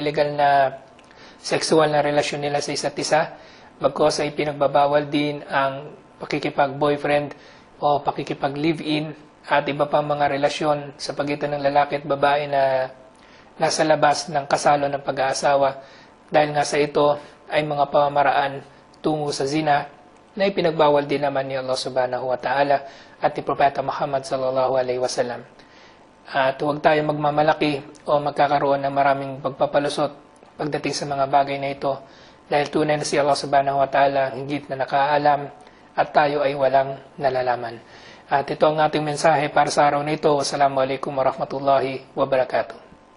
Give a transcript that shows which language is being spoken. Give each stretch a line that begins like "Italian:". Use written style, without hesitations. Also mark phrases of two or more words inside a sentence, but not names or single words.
Filipino: illegal na sexual na relasyon nila sa isa't isa, bagkos ay pinagbabawal din ang pakikipag-boyfriend o pakikipag-live-in at iba pang mga relasyon sa pagitan ng lalaki at babae na nasa labas ng kasalo ng pag-aasawa, dahil nga sa ito ay mga pamamaraan tungo sa zina na ipinagbawal din naman ni Allah
Arabic: سبحانه وتعالى
Filipino: at ni Propeta Muhammad
Arabic: صلى الله عليه وسلم.
Filipino: At huwag tayo magmamalaki o magkakaroon ng maraming pagpapalusot pagdating sa mga bagay na ito, dahil tunay na si Allah
Arabic: سبحانه وتعالى
Filipino: higit na nakaalam at tayo ay walang nalalaman. At ito ang ating mensahe para sa araw na ito.
Arabic: والسلام عليكم ورحمة الله وبركاته.